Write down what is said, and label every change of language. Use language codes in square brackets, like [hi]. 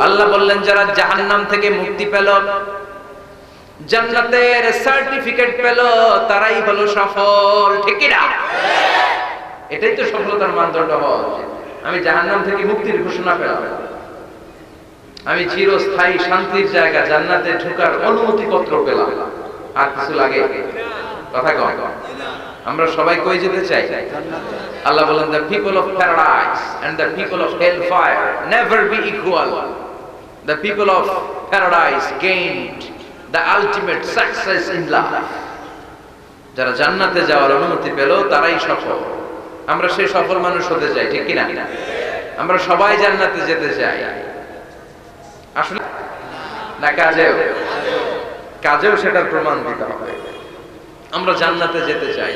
[bn] আল্লাহ বললেন যারা জাহান্নাম থেকে মুক্তি পেল, জান্নাতের সার্টিফিকেট পেল, তারাই হলো সফল, ঠিক কি না? এটাই তো সফলতার মানদণ্ড হওয়া উচিত। আমি জাহান্নাম থেকে মুক্তির ঘোষণা পেলাম, আমি চিরস্থায়ী শান্তির জায়গা জান্নাতে ঢোকার অনুমতি পত্র পেলাম, আর কিছু লাগে? কথা কম। আমরা সবাই কই যেতে চাই? আল্লাহ বলেন [en] the people of paradise and the people of hellfire never be equal. The people of paradise gained the ultimate success in life. [bn] যারা জান্নাতে যাওয়ার অনুমতি পেল তারাই সফল। আমরা সেই সফল মানুষ হতে চাই, ঠিক কি না? আমরা সবাই জান্নাতে যেতে চাই। আসলে না কাজেও সেটার প্রমাণ দিতে হবে। আমরা জান্নাতে যেতে চাই।